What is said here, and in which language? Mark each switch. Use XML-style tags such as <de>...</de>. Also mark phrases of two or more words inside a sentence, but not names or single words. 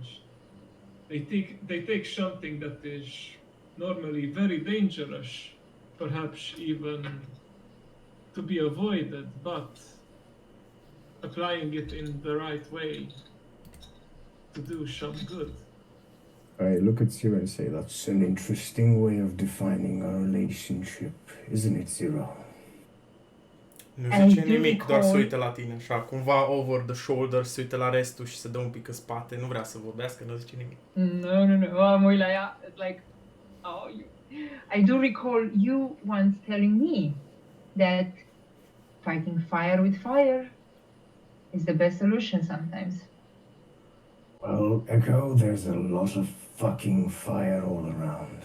<en>They take something that is normally very dangerous, perhaps even to be avoided, but applying it in the right way to do some good. I look at Zero and say, that's an interesting way of defining our relationship, isn't it, Zero?</en> <ro>Nu</ro> <en>I</en> <ro>zice</ro> <en>do</en> <ro>nimic, doar se</ro> <en>recall-</en> <ro>uită la tine, așa, cumva</ro> <en>over the shoulder,</en> <ro>se uită la restul și se dă un pic în spate, nu vrea să vorbească, nu zice nimic. No. Mă uit la ea.</ro> <en>It's like, I do recall you once telling me that fighting fire with fire is the best solution sometimes. Well, Echo, there's a lot of fucking fire all around.</en>